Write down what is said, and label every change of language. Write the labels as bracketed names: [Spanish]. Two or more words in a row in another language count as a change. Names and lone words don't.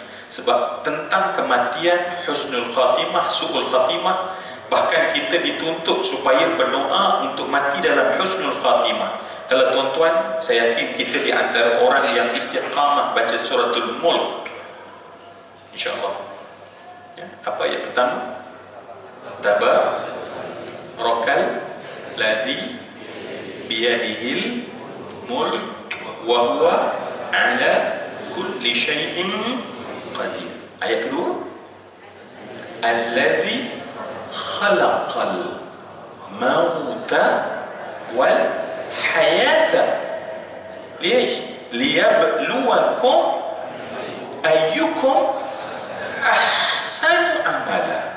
[Malay] Sebab tentang kematian, [Arabic] حسن الخاتمة، سوء الخاتمة, [Malay] bahkan kita dituntut supaya berdoa untuk mati dalam [Arabic] حسن الخاتمة. [Malay] Kalau tuan-tuan, saya yakin kita di antara orang yang istiqamah baca [Arabic] سورة الملك, إن شاء الله. [Malay] Ya, apa ayat pertama? [Arabic] تبارك الذي بيده الملك وهو على كل شيء قدير. [Malay] Ayat kedua, [Arabic] الذي خلق الموت والحياة ليبلوكم أيكم أحسن عملا.